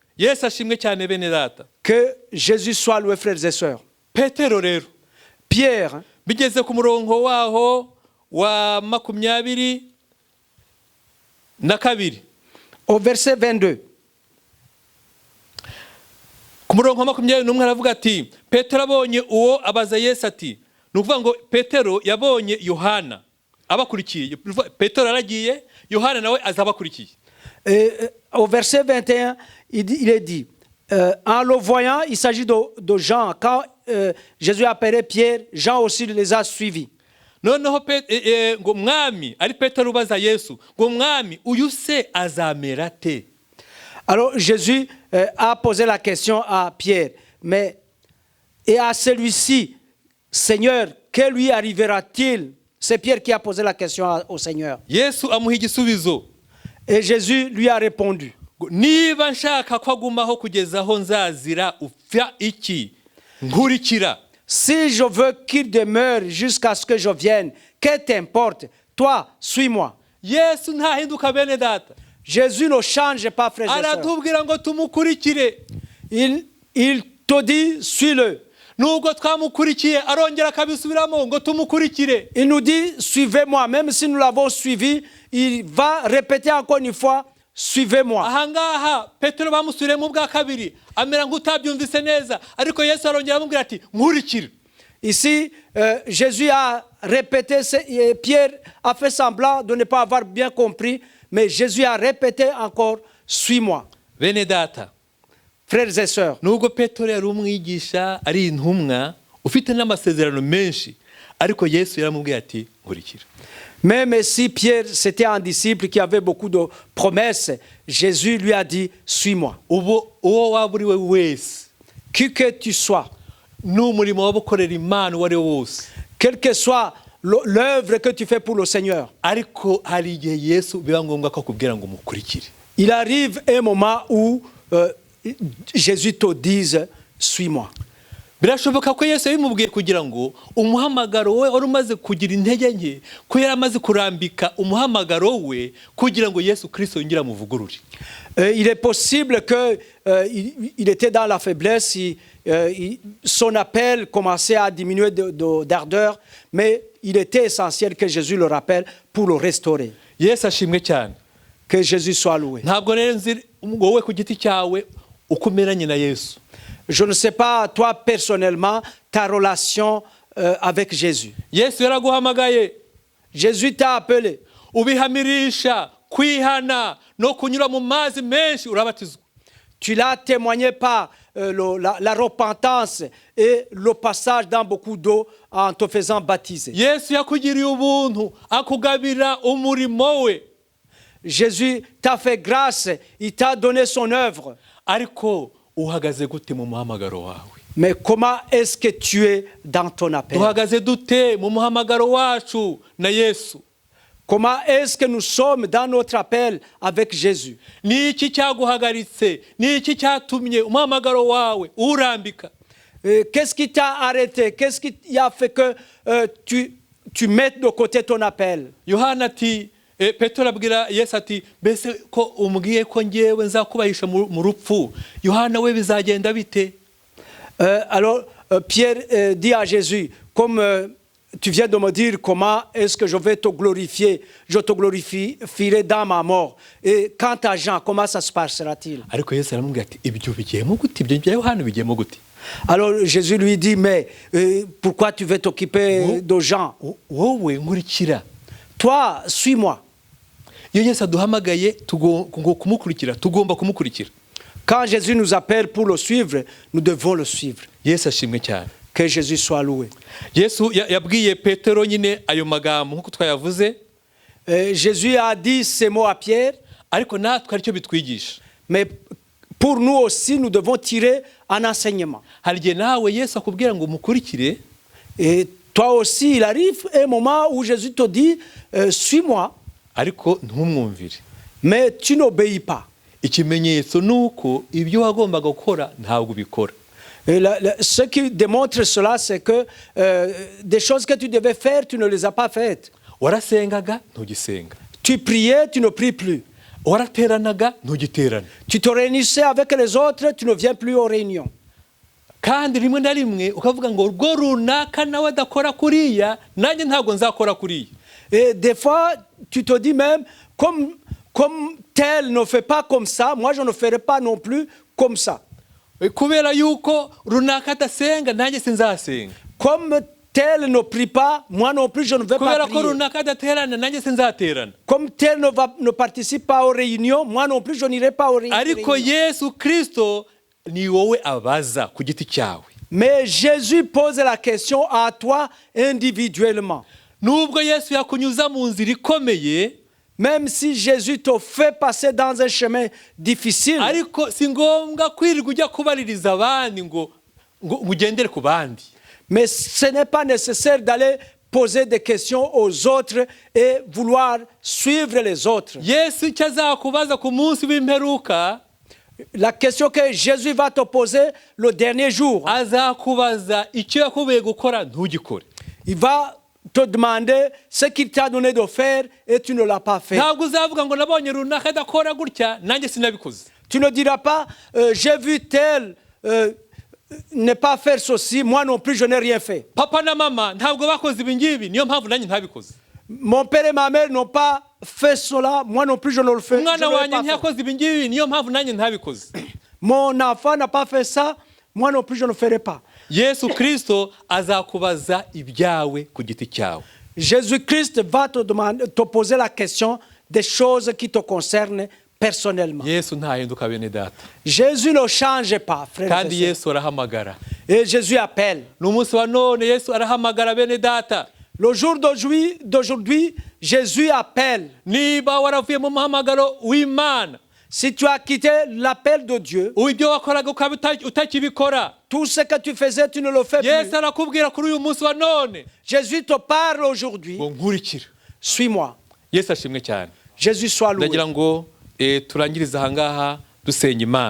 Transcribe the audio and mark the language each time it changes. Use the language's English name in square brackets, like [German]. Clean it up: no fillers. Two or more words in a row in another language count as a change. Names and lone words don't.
[French] Que Jésus soit loué, frères et sœurs. Pierre, [Kinyarwanda] bigeze ku murongo waho wa 22. [French] Au verset 22. [Kinyarwanda] Ku murongo wa 21 aravuga ati Petero abonye uwo abaza Yesu ati nukuvuga ngo Petero yabonye Yohana abakurikiye. Petero aragiye, Yohana nawe azabakurikiye. [French] Au verset 21, il est dit en le voyant, il s'agit de Jean. Quand Jésus appelait Pierre, Jean aussi les a suivis. [Kinyarwanda] Noneho ngo mwami ari Petero ubaza Yesu ngo mwami uyu se azamera te. [French] Alors Jésus a posé la question à Pierre, mais et à celui-ci, Seigneur, que lui arrivera-t-il? C'est Pierre qui a posé la question au Seigneur. [Kinyarwanda] Yesu amuha igisubizo. [French] Et Jésus lui a répondu, [Kinyarwanda] niba nshaka ko agumaho kugeza aho nzazira upfa iki nkurikira. [French] Si je veux qu'il demeure jusqu'à ce que je vienne, que t'importe, toi, suis-moi. [Kinyarwanda] Yesu ntahinduka bene data. [French] Jésus ne change pas, frères et sœurs. [Kinyarwanda] aratubwira ngo tumukurikire. [French] Il te dit, suis-le. [Kinyarwanda] Nubwo twamukurikiye arongera akabisubiramo ngo tumukurikire. [French] Il nous dit, suivez-moi. Même si nous l'avons suivi, il va répéter encore une fois, suivez-moi. [Kinyarwanda] Ahangaha Petero bamusubiremo bwa kabiri amera nk'utabyumvise neza, ariko Yesu arongera amubwira ati nkurikire. [French] Ici, Jésus a répété, et Pierre a fait semblant de ne pas avoir bien compris, mais Jésus a répété encore, suis-moi. [Kinyarwanda] Bene data, [French] Frères et sœurs, [Kinyarwanda] nubwo Petero yari umwigisha ari intumwa ufite n'amasezerano menshi, ariko Yesu yaramubwiye ati nkurikira. [French] même si Pierre c'était un disciple qui avait beaucoup de promesses, Jésus lui a dit, suis-moi. [Kinyarwanda] Uwo waba uri we wese, [French] Qui que tu sois, [Kinyarwanda] n'umurimo waba ukorera Imana uwo ari wo wose, [French] quelle que soit l'œuvre que tu fais pour le Seigneur, [Kinyarwanda] ariko hari igihe Yesu biba ngombwa ko akubwira ngo mukurikire. [French] il arrive un moment où Jésus te dise, suis-moi. [Kinyarwanda] Birashoboka ko Yesu yabimubwiye kugira ngo umuhamagaro we wari umaze kugira intege nke, ko yari amaze kurambika umuhamagaro we kugira ngo Yesu Kristo yongere amuvugurure. [French] Il est possible qu'il était dans la faiblesse, son appel commençait à diminuer d'ardeur, mais il était essentiel que Jésus le rappelle pour le restaurer. [Kinyarwanda] Yesu ashimwe cyane. [French] Que Jésus soit loué. [Kinyarwanda] Ntabwo rero nzi wowe ku giti cyawe uko umeranye na Yesu. [French] Je ne sais pas, toi personnellement, ta relation avec Jésus. [Kinyarwanda] Yesu yaraguhamagaye. [French] Jésus t'a appelé. [Kinyarwanda] Ubihamirisha kwihana no kunyura mu mazi menshi urabatizwa. [French] Tu l'as témoigné par la repentance et le passage dans beaucoup d'eau en te faisant baptiser. [Kinyarwanda] Yesu yakugiriye ubuntu akugabira umurimo we. [French] Jésus t'a fait grâce, il t'a donné son œuvre. [Kinyarwanda] Ariko uhagaze gute mu muhamagaro wawe? [French] Mais comment est-ce que tu es dans ton appel? [Kinyarwanda] Uhagaze dute mu muhamagaro wacu na Yesu? [French] Comment est-ce que nous sommes dans notre appel avec Jésus? [Kinyarwanda] Ni iki cyaguhagaritse? Ni iki cyatumye umuhamagaro wawe urambika? [French] Qu'est-ce qui t'a arrêté? Qu'est-ce qui a fait que tu mettes de côté ton appel? [Kinyarwanda] Yohana ati Petero abwira Yesu ati mbese ko umbwiye ko ngewe nzakubahisha mu rupfu, Yohana we bizagenda bite? [French] Alors Pierre dit à Jésus, comme tu viens de me dire comment est-ce que je vais te glorifier, je te glorifierai dans ma mort. Et quant à Jean, comment ça se passera-t-il? [Kinyarwanda] Ariko Yesu aramubwira ati ibyo bigiyemo gute? Ibyo bya Yohana bigiyemo gute? [French] Alors Jésus lui dit, mais pourquoi tu veux t'occuper de Jean? [Kinyarwanda] Wowe nkurikira. [French] Toi, suis-moi. [Kinyarwanda] Iyo Yesu aduhamagaye kumukurikira, tugomba kumukurikira. [French] Quand Jésus nous appelle pour le suivre, nous devons le suivre. [Kinyarwanda] Yesu ashimwe cyane. [French] Que Jésus soit loué. [Kinyarwanda] Yesu yabwiye Petero nyine ayo magambo nkuko twayavuze. [French] Jésus a dit ces mots à Pierre. [Kinyarwanda] Ariko natwe aricyo bitwigisha. [French] Mais pour nous aussi, nous devons tirer un enseignement. [Kinyarwanda] Hari igihe nawe Yesu akubwira ngo mukurikire. [French] Et toi aussi, il arrive un moment où Jésus te dit, suis-moi. [Kinyarwanda] Ariko ntumwumvire. [French] Mais tu n'obéis pas. [Kinyarwanda] Ikimenyetso nuko ibyo wagombaga gukora ntabwo ubikora. [French] Ce qui démontre cela, c'est que des choses que tu devais faire, tu ne les as pas faites. [Kinyarwanda] Warasengaga ntugisenga. [French] Tu priais, tu ne pries plus. [Kinyarwanda] Warateranaga ntugiterana. [French] Tu te réunissais avec les autres, tu ne viens plus aux réunions. [Kinyarwanda] Kandi rimwe na rimwe ukavuga ngo urwo runaka nawe adakora kuriya nanjye ntabwo nzakora kuriya. [French] Et des fois, tu te dis même, comme tel ne fait pas comme ça, moi je ne ferai pas non plus comme ça. [Kinyarwanda] Kubera yuko runaka adasenga nanjye sinzasenga. [French] Comme tel ne prie pas, moi non plus je ne vais pas prier. [Kinyarwanda] Runaka adaterana nanjye sinzaterana. [French] Comme tel ne participe pas aux réunions, moi non plus je n'irai pas aux réunions. [Kinyarwanda] Ariko Yesu Kristo ni wowe abaza ku giti cyawe. [French] Mais Jésus pose la question à toi individuellement. [Kinyarwanda] Nubwo Yesu yakunyuza mu nzira ikomeye, [French] même si Jésus te fait passer dans un chemin difficile, [Kinyarwanda] ariko si ngombwa kwirirwa ujya kubaririza abandi ngo ugendere ku bandi. [French] Mais ce n'est pas nécessaire d'aller poser des questions aux autres et vouloir suivre les autres. [Kinyarwanda] Yesu icyo azakubaza ku munsi w'imperuka, [French] la question que Jésus va te poser le dernier jour, [Kinyarwanda] azakubaza icyo yakubwiye gukora ntugikore. [French] il va te demander ce qu'il t'a donné de faire et tu ne l'as pas fait. [Kinyarwanda] ntabwo uzavuga ngo nabonye runaka adakora gutya nanjye sinabikoze. [French] Tu ne diras pas, j'ai vu tel ne pas faire ceci, moi non plus je n'ai rien fait. [Kinyarwanda] papa na mama ntabwo bakoze ibi ngibi niyo mpamvu nanjye ntabikoze. [French] Mon père et ma mère n'ont pas fait cela, moi non plus je ne le fais. [Kinyarwanda] umwana [French] je ne l'ai [Kinyarwanda] wanjye [French] pas fait. [Kinyarwanda] ntiyakoze ibi ngibi niyo mpamvu nanjye ntabikoze. [French] Mon enfant n'a pas fait ça, moi non plus je ne le ferai pas. [Kinyarwanda] yesu kirisito azakubaza ibyawe ku giti cyawe. [French] Jésus-Christ va te poser la question des choses qui te concernent personnellement. [Kinyarwanda] yesu ntahinduka bene data [French] Jésus ne change pas, frère. [Kinyarwanda] kandi yesu arahamagara. [French] Et Jésus appelle. [Kinyarwanda] ni umunsi wa none yesu arahamagara bene data. [French] Le jour d'aujourd'hui, Jésus appelle. [Kinyarwanda] niba waravuye mu muhamagaro w'imana, [French] Si tu as quitté l'appel de Dieu, [Kinyarwanda] ibyo wakoraga ukaba utakibikora, [French] tout ce que tu faisais, tu ne le fais [Kinyarwanda] yesu [French] plus. [Kinyarwanda] arakubwira kuri uyu munsi wa none [French] Jésus te parle aujourd'hui. [Kinyarwanda] ngo nkurikire. [French] Suis-moi. [Kinyarwanda] yesu ashimwe cyane. [French] Jésus soit loué. [Kinyarwanda] ndagira ngo turangirize ahangaha dusenga imana.